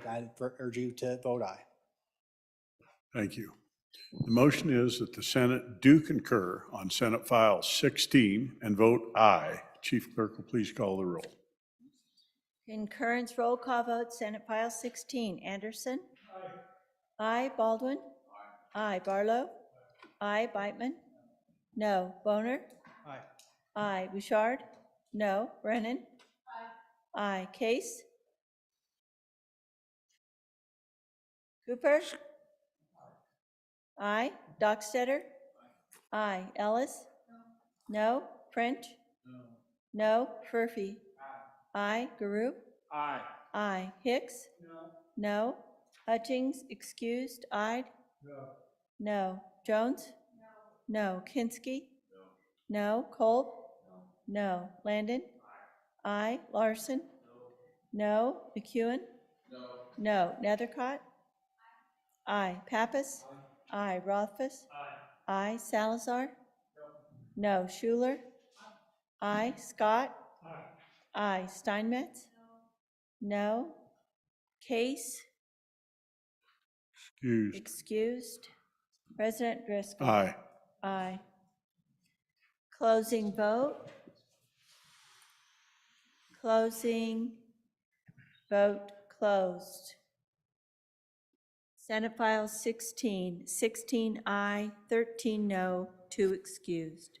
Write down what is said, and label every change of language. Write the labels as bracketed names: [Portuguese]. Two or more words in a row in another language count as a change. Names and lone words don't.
[English] I urge you to vote aye. Thank you. The motion is that the Senate do concur on Senate File 16 and vote aye. Chief Clerk will please call the roll. Concurrence roll call vote, Senate File 16. Anderson? Aye. Aye. Baldwin? Aye. Aye. Barlow? Aye. Beitman? No. Boner? Aye. Aye. Bouchard? No. Brennan? Aye. Aye. Case? Cooper? Aye. Dockstetter? Aye. Ellis? No. French? No. Furphy? Aye. Garu? Aye. Aye. Hicks? No. Hutchings, excused, aye? No. No. Jones? No. Kinski? No. Kolb? No. Landon? Aye. Larson? No. McEwen? No. Nethercott? Aye. Pappas? Aye. Rothfuss? Aye. Salazar? No. Schuler? Aye. Scott? Aye. Steinmetz? No. Case? Excused. Excused. President Driscoll? Aye. Aye. Closing vote. Closing vote closed. Senate File 16, 16 aye, 13 no, 2 excused.